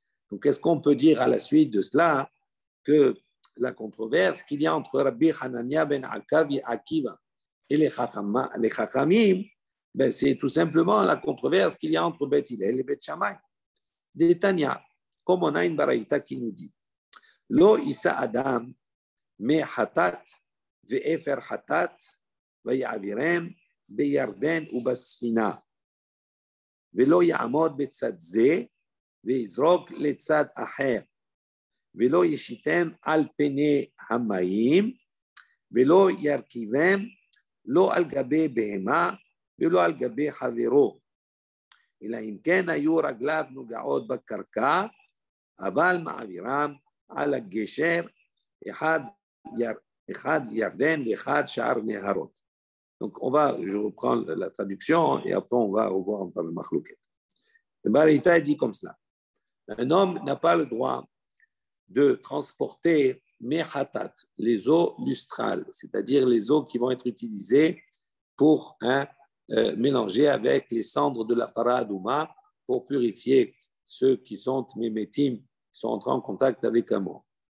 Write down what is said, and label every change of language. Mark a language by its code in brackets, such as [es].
[fr] Donc, est-ce qu'on peut dire à la suite de cela que la controverse qu'il y a entre Rabbi Hanania ben Akiva et les Chachamim, ben c'est tout simplement la controverse qu'il y a entre Bet Hillel et Bet Shammai. De Tanya, comme on a une baraïta qui nous dit [he] Lo Isa Adam me hatat ve'efer hatat ve'yavirem beyarden [fr] ou basfina. [he] ולא יעמוד בצד זה ויזרוק לצד אחר ולא ישיתם על פני המים ולא ירכיבם לא על גבי בהמה ולא על גבי חברו אלא אם כן היו רגליו נוגעות בקרקע אבל מעבירם על הגשר אחד ירדן ואחד שאר נהרות. [fr] Donc, je reprends la traduction et après on va revoir par le Makhlouket. Le Baraïta dit comme cela. Un homme n'a pas le droit de transporter mehatat, les eaux lustrales, c'est-à-dire les eaux qui vont être utilisées pour mélanger avec les cendres de la paradouma pour purifier ceux qui sont mémétim, qui sont entrés en contact avec un mort.